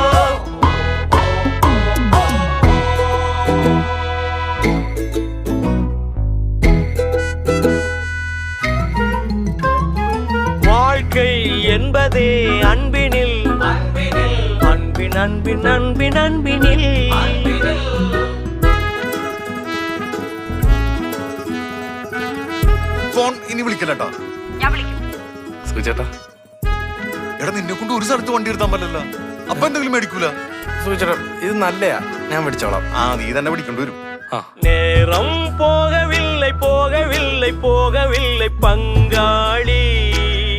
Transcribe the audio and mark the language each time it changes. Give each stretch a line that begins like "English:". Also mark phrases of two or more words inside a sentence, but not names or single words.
Tamil: வாழ்க்கை என்பதே அன்பினில் அன்பின் அன்பின் அன்பின் அன்பினில்
Malayalam: ഫോൺ ഇനി വിളിക്കലട്ടാ. സുചേട്ടാ എടാ നിന്നെ കൊണ്ട് ഒരു സ്ഥലത്ത് വണ്ടി എടുത്താൻ പറ്റില്ല. അപ്പൊ എന്തെങ്കിലും മേടിക്കൂല. സുചേട്ടാ ഇത് നല്ലയാ, ഞാൻ പിടിച്ചോളാം. ആ നീ തന്നെ പിടിക്കേണ്ടി വരും.
Tamil: நேரம் போகவில்லை போகவில்லை போகவில்லை பங்காளி